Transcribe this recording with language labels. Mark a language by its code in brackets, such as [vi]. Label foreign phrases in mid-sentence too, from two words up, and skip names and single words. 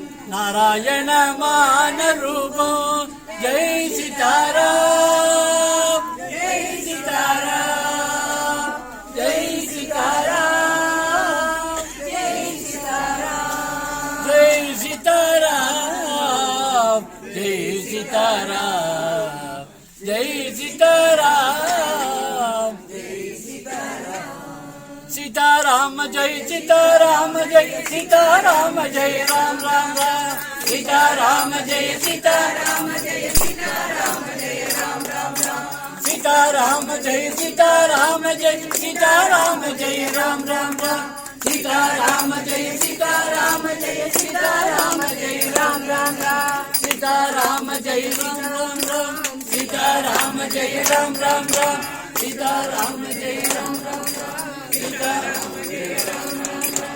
[ta] நாராயணமான ரூபம், [hi] जय सीताराम, जय सीताराम, जय सीताराम, जय सीताराम, जय सीताराम, जय सीताराम, जय सीताराम, जय सीताराम. सीताराम जय सीताराम जय सीताराम जय राम राम राम, सीताराम जय सीताराम जय सीताराम जय राम राम राम, सीताराम जय सीताराम जय सीताराम जय राम राम राम, सीताराम जय सीताराम जय सीताराम जय राम राम राम, सीताराम जय राम राम राम, सीताराम जय राम राम राम, सीताराम जय राम राम राम, सीताराम जय राम राम राम.